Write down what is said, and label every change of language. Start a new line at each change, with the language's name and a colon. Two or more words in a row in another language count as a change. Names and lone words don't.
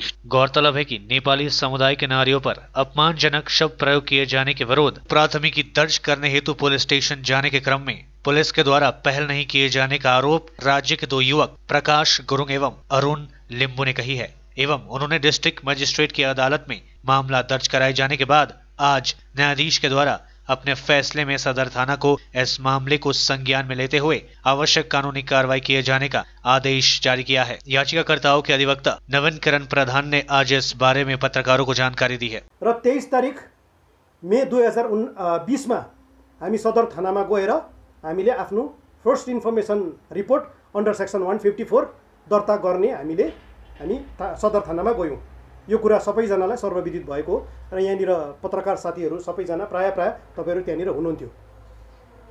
Hindi: गौरतलब है कि नेपाली समुदाय के नारियों पर अपमानजनक शब्द प्रयोग किए जाने के विरोध प्राथमिकी दर्ज करने हेतु पुलिस स्टेशन जाने के क्रम में पुलिस के द्वारा पहल नहीं किए जाने का आरोप राज्य के 2 युवक प्रकाश गुरुंग एवं अरुण लिंबू ने कही है, एवं उन्होंने डिस्ट्रिक्ट मजिस्ट्रेट की अदालत में मामला दर्ज कराए जाने के बाद आज न्यायाधीश के द्वारा अपने फैसले में सदर थाना को इस मामले को संज्ञान में लेते हुए आवश्यक कानूनी कार्रवाई किए जाने का आदेश जारी किया है। याचिकाकर्ताओं के अधिवक्ता नवीन किरण प्रधान ने आज इस बारे में पत्रकारों को जानकारी दी है।
Nepali: र 23 तारिक मे 2020 में हामी सदर थानामा गएर हामीले आफ्नो
English: first information report under section 154
Nepali: दर्ता गर्ने हामी सदर थानामा गयौँ। यो कुरा सबैजनालाई सर्वविदित भएको र यहाँनिर पत्रकार साथीहरू सबैजना प्राय तपाईहरु त्यहाँनिर हुनुहुन्थ्यो।